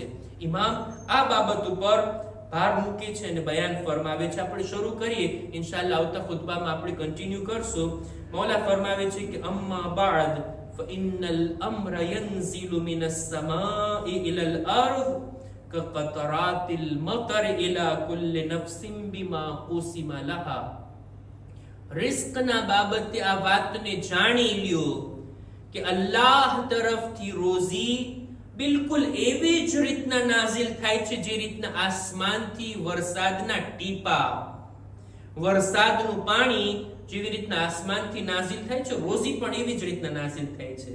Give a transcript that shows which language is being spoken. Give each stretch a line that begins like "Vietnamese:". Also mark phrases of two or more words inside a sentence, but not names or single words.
Gujarati: ઇમામ આ બાબત ઉપર ભાર મૂકે છે અને બયાન ફરમાવે છે. આપણે શરૂ કરીએ, ઇન્શાઅલ્લાહ આવતા ખુતબામાં આપણે કન્ટિન્યુ કરશું. મૌલા ફરમાવે છે કે
Arabic: أما بعد فإن الأمر ينزل من السماء إلى الأرض كقطرات المطر إلى كل نفس بما قسم لها.
Gujarati: રિસ્કના બાબતે આ વાતને જાણી લ્યો કે અલ્લાહ તરફથી રોઝી બિલકુલ એવી જ રીતના નાઝિલ થાય છે જે રીતના આસમાનથી વરસાદના ટીપા, વરસાદનું પાણી જેવી રીતના આસમાનથી નાઝિલ થાય છે, રોઝી પણ એવી જ રીતના નાઝિલ થાય છે.